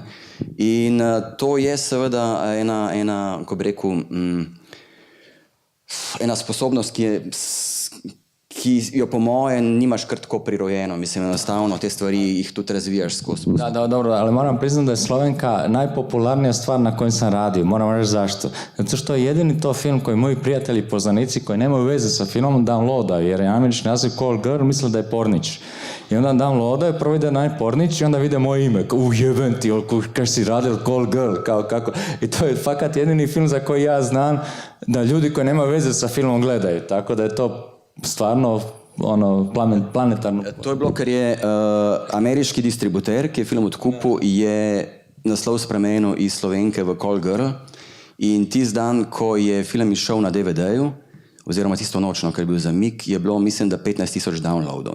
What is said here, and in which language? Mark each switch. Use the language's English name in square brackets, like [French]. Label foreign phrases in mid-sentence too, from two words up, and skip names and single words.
[Slovenian] In to je seveda ena, ko bi rekel, ena sposobnost, ki ki jo po moje nimaš kar tako prirojeno. Mislim, enostavno te stvari jih tudi razvijaš skozi. [Croatian] Da, dobro, ali moram priznati da je Slovenka najpopularnija stvar na kojoj sam radio. Moram reći zašto. Zato što je jedini to film koji moji prijatelji i poznanici koji nemaju veze sa filmom downloadaju, jer je američki naziv Call Girl, misle da je pornić. I onda downloadaju, prvo ide najpornić i onda vide moje ime. Jeben ti, kaž si radil Call Girl, kao kako. I to je fakat jedini film za koji ja znam da ljudi koji nemaju veze sa filmom gledaju. Tako da je to stvarno planetarno. [Slovenian] To je bilo, ker je ameriški distributer, ki je film odkupil, je naslov spremenil iz Slovenke v Call Girl in tisti dan, ko je film izšel na DVD-ju, oziroma tisto nočno, ker je bil zamik, je bilo, mislim, da 15,000 downloadov.